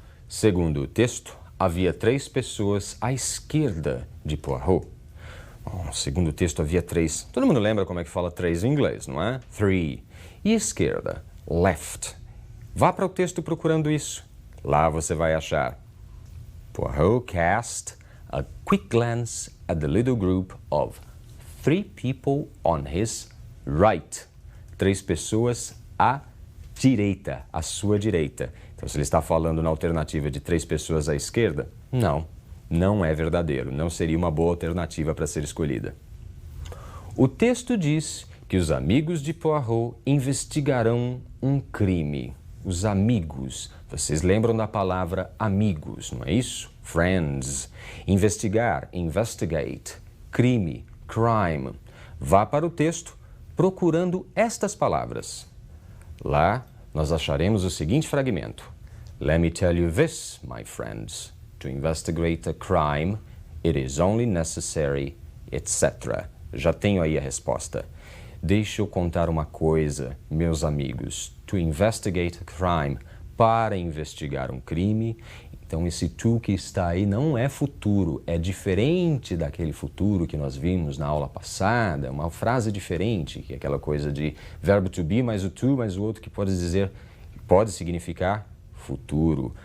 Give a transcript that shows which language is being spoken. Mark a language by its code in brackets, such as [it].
[pt] Segundo o texto, havia 3 pessoas à esquerda de Poirot. Bom, segundo o texto, havia 3. Todo mundo lembra como é que fala 3 em inglês, não é? 3. E esquerda? Left. Vá para o texto procurando isso. Lá você vai achar. Poirot cast [en] A quick glance at the little group of 3 people on his right. [pt] 3 pessoas à direita, à sua direita. Então, se ele está falando na alternativa de 3 pessoas à esquerda, não é verdadeiro. Não seria uma boa alternativa para ser escolhida. O texto diz que os amigos de Poirot investigarão um crime. Os amigos. Vocês lembram da palavra amigos, não é isso? Friends. Investigar, investigate. Crime, crime. Vá para o texto procurando estas palavras. Lá, nós acharemos o seguinte fragmento. [en] Let me tell you this, my friends. To investigate a crime, it is only necessary, etc. [pt] Já tenho aí a resposta. Deixa eu contar uma coisa, meus amigos. [en] To investigate a crime, [pt] para investigar um crime. Então, esse to que está aí não é futuro, é diferente daquele futuro que nós vimos na aula passada, uma frase diferente, que é aquela coisa de verbo to be mais o to mais o outro que pode significar futuro.